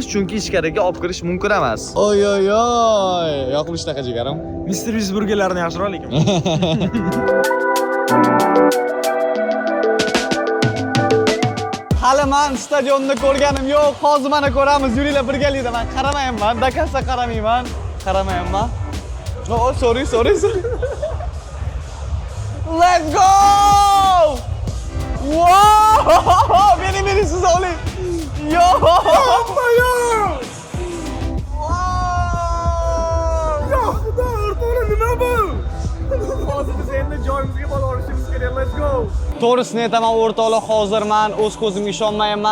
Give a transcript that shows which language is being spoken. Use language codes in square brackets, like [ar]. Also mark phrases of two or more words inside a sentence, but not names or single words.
[uz] Chunki ichkariga olib kirish mumkin emas. Oy oy oy, yoqimli shunaqa jigarim. Mr. Beast burgerlarini yaxshiroq lekin. Hali men stadionni ko'rganim yo'q. Hozir mana ko'ramiz. Yuringlar birgalikda. Men qaramayman. Dakasa qaramayman. Qaramayman. [en] Oh, sorry. Let's go! [uz] Wow! Beni siz oling. Yo! To'g'risini aytaman, o'rtoqlar, hozir men o'z ko'zimga ishonmayapman.